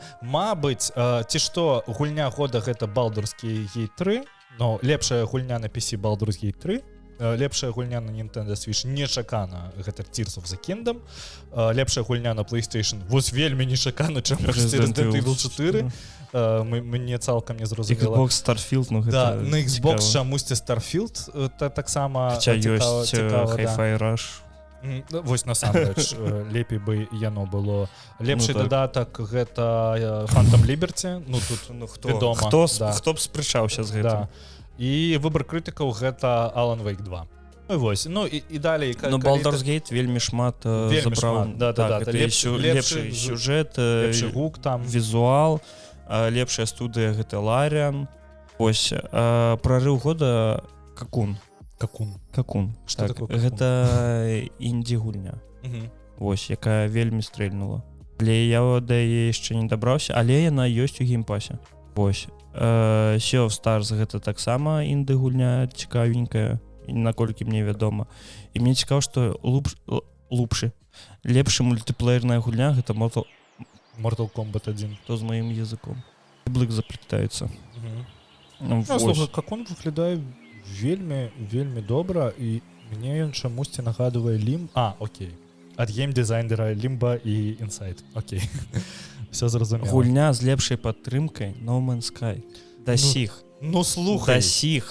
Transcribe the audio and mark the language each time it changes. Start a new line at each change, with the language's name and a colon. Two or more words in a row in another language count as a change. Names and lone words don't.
Belarusian: Мабыць, ці што гульня года гэта Baldur's Gate 3, но лепшая гульня на PC Baldur's Gate 3, лепшая гульня на Nintendo Switch нечакана гэта Tears of the Kingdom, лепшая гульня на PlayStation вось вельмі нечакана, чым Resident Evil 4. Мне цалкам не зразумела. Xbox Starfield, ну гэта да, на Xbox чамусьці Starfield таксама цікава. Hi-Fi Rush. Вось насамрэч лепей бы яно было. Лепшы дадатак гэта Phantom Liberty. Ну тут вядома. Хто б спрачаўся з гэтым. І выбар крытыкаў гэта Alan Wake 2. Вось, ну і далей. Ну Baldur's Gate вельмі шмат забраў. Лепшы сюжэт, лепшы гук там, візуал, лепшая студыя гэта Larian. Вось, прарыў года Какун. Што такое? Гэта інді-гульня. Вось, якая вельмі стрэльнула. Але я да яе яшчэ не дабраўся, але яна ёсць у геймпасе. Вось. Sea of Stars гэта таксама інды-гульня цікавенькая, наколькі мне вядома. І мне цікава, што лепшы мультиплеерная гульня гэта Mortal Kombat 1. То з маім языком. Блык заплетаецца. Слухай,
Russian: как он
Belarusian: выглядае вельмі добра, і мне ён чамусьці нагадывае окей. Ад гейм-дызайнера Limbo і Inside. Окей. Все зразумела. Гульня з лепшай падтрымкай No Man's Sky. Дасіх. Ну слухай, дасіх.